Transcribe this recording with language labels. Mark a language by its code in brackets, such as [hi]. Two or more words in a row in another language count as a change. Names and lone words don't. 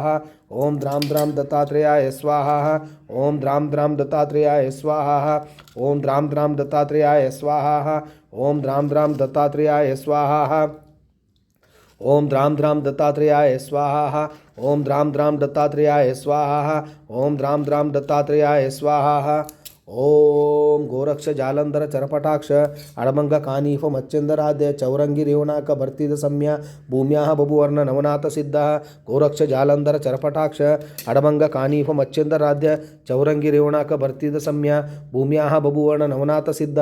[sa] ಓಂ ದ್ರಾಮ್ ದ್ರಾಮ್ ದತ್ತಾತ್ರೇಯಾಯ ಸ್ವಾಹ. ಓಂ ದ್ರಾಮ್ ದ್ರಾಮ್ ದತ್ತಾತ್ರೇಯಾಯ ಸ್ವಾಹ. ಓಂ ದ್ರಾಮ್ ದ್ರಾಮ್ ದತ್ತಾತ್ರೇಯಾಯ ಸ್ವಾಹ. ಓಂ ದ್ರಾಮ್ ದ್ರಾಮ್ ದತ್ತಾತ್ರೇಯಾಯ ಸ್ವಾಹ. ಓಂ ದ್ರಾಮ್ ದ್ರಾಮ್ ದತ್ತಾತ್ರೇಯಾಯ ಸ್ವಾಹ. ಓಂ ದ್ರಾಮ್ ದ್ರಾಮ್ ದತ್ತಾತ್ರೇಯಾಯ ಸ್ವಾಹ. ಓಂ ದ್ರಾಮ್ ದ್ರಾಮ್ ದತ್ತಾತ್ರೇಯಾಯ ಸ್ವಾಹ. ಓಂ ಗೋರಕ್ಷ ಜಾಲಂಧರ ಚರಪಟಾಕ್ಷ ಅಡಮಂಗ ಕಾನೀಫ ಮಚ್ಚಂದರಾಧ್ಯ ಚೌರಂಗಿ ರೇವಣಾಕ ಭರ್ತಿದ ಸಮ್ಯ ಭೂಮ್ಯಾಹ ಬಭುವರ್ಣ ನವನಾಥ ಸಿದ್ಧ. ಗೋರಕ್ಷ ಜಾಲಂಧರ ಚರಪಟಾಕ್ಷ ಅಡಮಂಗ ಕಾನೀಫ ಮಚ್ಚಂದರಾಧ್ಯ ಚೌರಂಗಿ ರೇವಣಾಕ ಭರ್ತಿದ ಸಮ್ಯ ಭೂಮ್ಯಾಹ ಬಭುವರ್ಣ ನವನಾಥ ಸಿದ್ಧ.